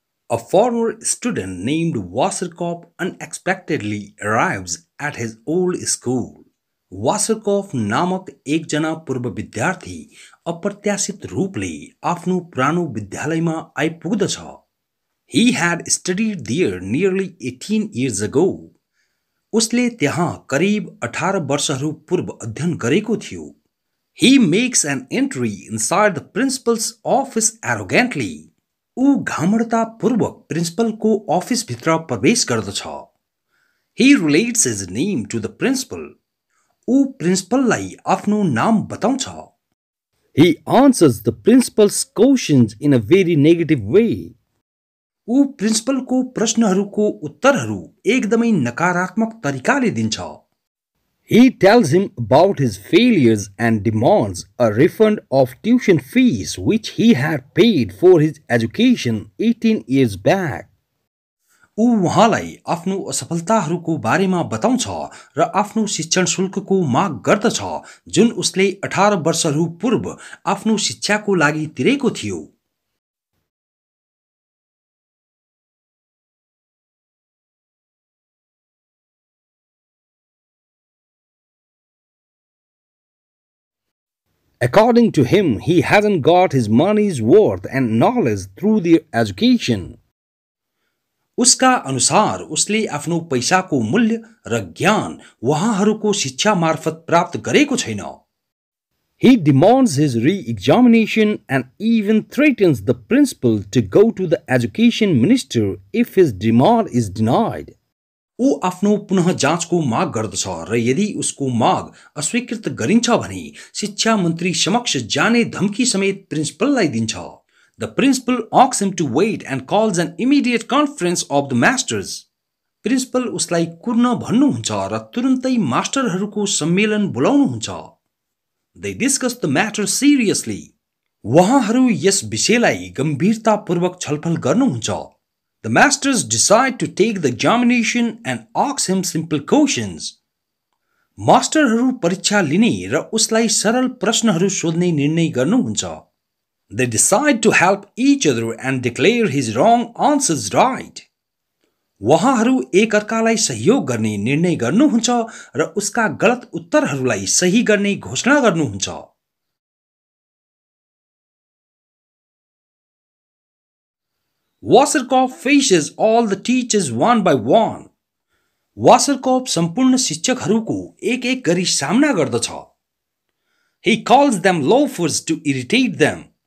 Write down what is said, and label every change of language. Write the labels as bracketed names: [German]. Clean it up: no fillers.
[English] A former student named Waserkopf unexpectedly arrives at his old school. [Nepali] वासरकोफ नामक एकजना पूर्व विद्यार्थी अप्रत्याशित रूपले आफ्नो पुरानो विद्यालयमा आइपुग्दछ. [English] He had studied there nearly 18 years ago. [Nepali] उसले त्यहाँ करिब 18 वर्षहरू पूर्व अध्ययन गरेको थियो. [English] He makes an entry inside the principal's office arrogantly. [Nepali] ऊ घमण्डतापूर्वक प्रिन्सिपलको अफिसभित्र प्रवेश गर्दछ. [English] He relates his name to the principal. [Nepali] ऊ प्रिन्सिपललाई आफ्नो नाम बताउँछ. [English] He answers the principal's questions in a very negative way. [Nepali] ऊ प्रिन्सिपलको प्रश्नहरूको उत्तरहरू एकदमै नकारात्मक तरिकाले दिन्छ. [English] He tells him about his failures and demands a refund of tuition fees which he had paid for his education 18 years back. [Nepali] ऊ उहाँलाई आफ्नो असफलताहरूको बारेमा बताउँछ र आफ्नो शिक्षण शुल्कको माग गर्दछ जुन उसले 18 वर्षहरू पूर्व आफ्नो शिक्षाको लागि तिरेको थियो. [English] According to him, he hasn't got his money's worth and knowledge through their education. [Nepali] उसका अनुसार उसले आफ्नो पैसाको मूल्य र ज्ञान उहाँहरूको शिक्षा मार्फत प्राप्त गरेको छैन. [English] He demands his re-examination and even threatens the principal to go to the education minister if his demand is denied. [Nepali] ऊ आफ्नो पुनः जाँचको माग गर्दछ र यदि उसको माग अस्वीकृत गरिन्छ भने शिक्षा मन्त्री समक्ष जाने धम्की समेत प्रिन्सिपललाई दिन्छ. [English] The principal asks him to wait and calls an immediate conference of the masters. [Nepali] Principal उसलाई कुर्न भन्नुहुन्छ र तुरुन्तै मास्टरहरूको सम्मेलन बोलाउनुहुन्छ. [English] They discuss the matter seriously. [Nepali] उहाँहरू यस विषयलाई गम्भीरतापूर्वक छलफल गर्नुहुन्छ. [English] The masters decide to take the examination and ask him simple questions. [Nepali] मास्टरहरू परीक्षा लिने र उसलाई सरल प्रश्नहरू सोध्ने निर्णय गर्नुहुन्छ. [English] They decide to help each other and declare his wrong answers right. [Nepali] उहाँहरू एकअर्कालाई सहयोग गर्ने निर्णय गर्नुहुन्छ र उसका गलत उत्तरहरूलाई सही गर्ने घोषणा गर्नुहुन्छ. [English] Waserkopf faces all the teachers one by one. [Nepali] Waserkopf सम्पूर्ण शिक्षकहरूको एक-एक गरी सामना गर्दछ. [English] He calls them loafers to irritate them.